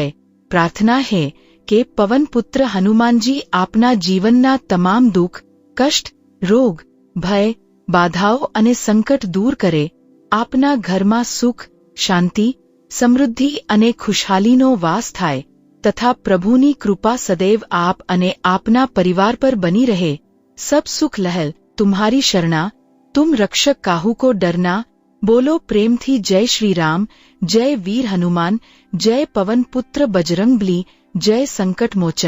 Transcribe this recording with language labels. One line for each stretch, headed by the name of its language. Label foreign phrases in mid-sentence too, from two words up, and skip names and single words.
Gujarati: પ્રાર્થના है કે પવનપુત્ર હનુમાનજી આપના જીવનના તમામ દુઃખ, કષ્ટ, રોગ, ભય, બાધાઓ અને સંકટ દૂર કરે. આપના ઘરમાં સુખ, શાંતિ, સમૃદ્ધિ અને ખુશહાલીનો વાસ થાય તથા પ્રભુની કૃપા સદૈવ આપ અને આપના પરિવાર પર બની રહે.
Hindi: सब सुख लहल तुम्हारी शरणा, तुम रक्षक काहू को डरना. बोलो प्रेमथी जय श्री राम, जय वीर हनुमान, जय पवन पुत्र बजरंगबली, जय संकट मोचन.